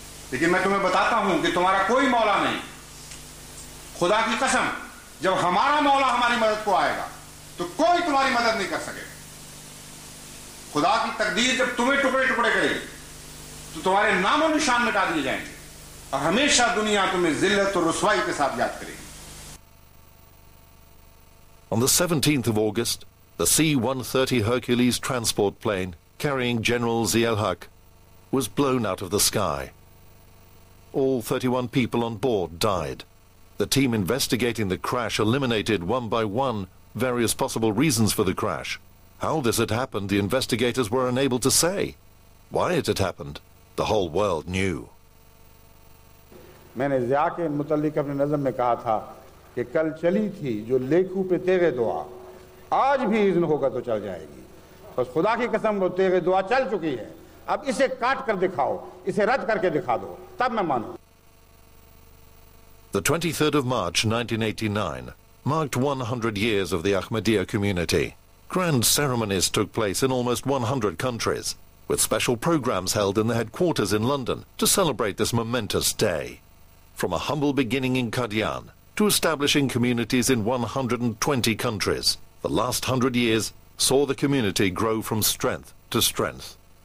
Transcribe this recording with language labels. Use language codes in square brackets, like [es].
[ur] لیکن میں تمہیں بتاتا ہوں کہ تمہارا کوئی مولا نہیں. خدا کی قسم، جب ہمارا مولا ہماری مدد کو آئے گا تو کوئی تمہاری مدد نہیں کر سکے. خدا کی تقدیر جب تمہیں ٹکڑے ٹکڑے کرے گی تو تمہارے نام و نشان مٹا دیے جائیں گے، اور ہمیشہ دنیا تمہیں ذلت اور رسوائی کے ساتھ یاد کرے گی. [en] On the 17th of August, the C-130 Hercules transport plane carrying General Zia-ul-Haq was blown out of the sky. All 31 people on board died. The team investigating the crash eliminated one by one various possible reasons for the crash. How this had happened, the investigators were unable to say. Why it had happened, the whole world knew. [ur] میں نے ضیاء کے متعلق اپنے نظم میں کہا تھا کہ کل چلی تھی جو لیکھوں پہ تیغ دعا، آج بھی اذن ہوگا تو چل جائے گی. بس خدا کی قسم وہ تیغ دعا چل چکی ہے، اب اسے کاٹ کر دکھاؤ، اسے رد کر کے دکھا دو، تب میں مانوں. [en] The 23rd of March 1989 marked 100 years of the Ahmadiyya community. Grand ceremonies took place in almost 100 countries, with special programs held in the headquarters in London to celebrate this momentous day. From a humble beginning in Qadian to establishing communities in 120 countries, the last 100 years saw the community grow from strength to strength.